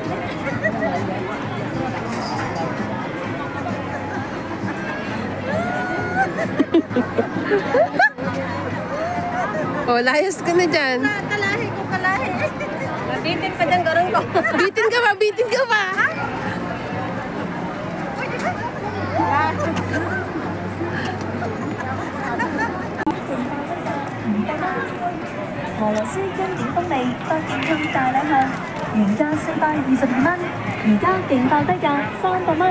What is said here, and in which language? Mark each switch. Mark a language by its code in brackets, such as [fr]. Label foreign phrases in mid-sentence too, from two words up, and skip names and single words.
[tl] Oh, layas ka na dyan. [bik] Kalahi ko, kalahi. Bitin pa dyan, garong ko. [tl] Bitin ka ba? Bitin ka ba? [yue] 俄羅斯經典風味北京風大禮香，原價422蚊，而家勁爆低價300蚊。